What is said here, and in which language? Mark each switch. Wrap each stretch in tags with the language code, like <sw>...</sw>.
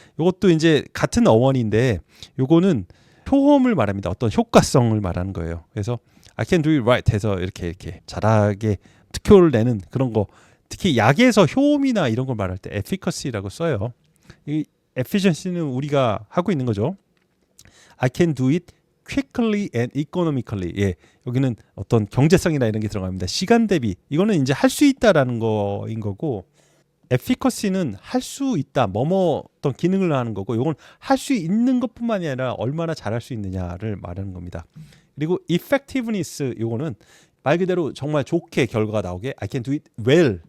<ko>이것도 이제 같은 어원인데 요거는 효험을 말합니다. 어떤 효과성을 말하는 거예요. 그래서</ko> <en>I can do it right</en> <ko>해서 이렇게 잘하게 특효를 내는 그런 거 특히 약에서 효험이나 이런 걸 말할 때 efficacy라고 써요. 이 efficiency는 우리가 하고 있는 거죠.</ko> <en>I can do it quickly and economically.</en> <ko>예, 여기는 어떤 경제성이나 이런 게 들어갑니다. 시간 대비. 이거는 이제 할 수 있다라는 거인 거고 efficacy는 할 수 있다. 뭐뭐 어떤 기능을 하는 거고 이건 할 수 있는 것뿐만이 아니라 얼마나 잘할 수 있느냐를 말하는 겁니다. 그리고 effectiveness 이거는 말 그대로 정말 좋게 결과가 나오게</ko> <en>I can do it well.</en>